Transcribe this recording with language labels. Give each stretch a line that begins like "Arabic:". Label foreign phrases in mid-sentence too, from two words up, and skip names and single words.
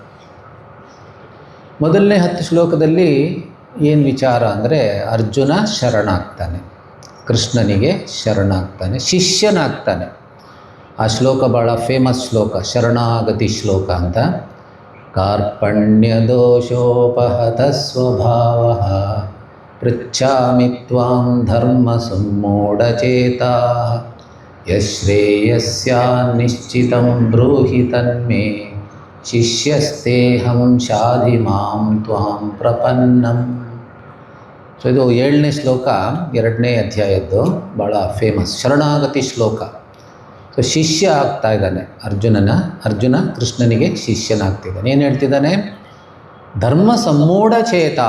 Kannada: ಮೊದಲನೇ 10 ಶ್ಲೋಕದಲ್ಲಿ ಏನು ವಿಚಾರ ಅಂದರೆ ಅರ್ಜುನ ಶರಣಾಗ್ತಾನೆ, ಕೃಷ್ಣನಿಗೆ ಶರಣಾಗ್ತಾನೆ, ಶಿಷ್ಯನಾಗ್ತಾನೆ. ಆ ಶ್ಲೋಕ ಭಾಳ ಫೇಮಸ್ ಶ್ಲೋಕ, ಶರಣಾಗತಿ ಶ್ಲೋಕ ಅಂತ.
Sanskrit: ಕಾರ್ಪಣ್ಯದೋಷೋಪಹತ ಸ್ವಭಾವ ಪೃಚ್ಛಾಮಿ ತ್ವಾಂ ಧರ್ಮ ಸಮ್ಮೂಢಚೇತಾ ಯಶ್ರೇಯಸ್ಯಾನ್ನಿಶ್ಚಿತಂ ಬ್ರೂಹಿ ತನ್ಮೇ ಶಿಷ್ಯಸ್ತೇಹಂ ಶಾಧಿ ಮಾಂ ತ್ವಾಂ ಪ್ರಪನ್ನಂ.
Kannada: ಸೊ ಇದು 7ನೇ ಶ್ಲೋಕ 2ನೇ ಅಧ್ಯಾಯದ್ದು, ಭಾಳ ಫೇಮಸ್ ಶರಣಾಗತಿ ಶ್ಲೋಕ. ಸೊ ಶಿಷ್ಯ ಆಗ್ತಾ ಇದ್ದಾನೆ ಅರ್ಜುನ ಕೃಷ್ಣನಿಗೆ ಶಿಷ್ಯನಾಗ್ತಿದ್ದಾನೆ. ಏನು ಹೇಳ್ತಿದ್ದಾನೆ?
Sanskrit: ಧರ್ಮ ಸಮ್ಮೂಢಚೇತಾ.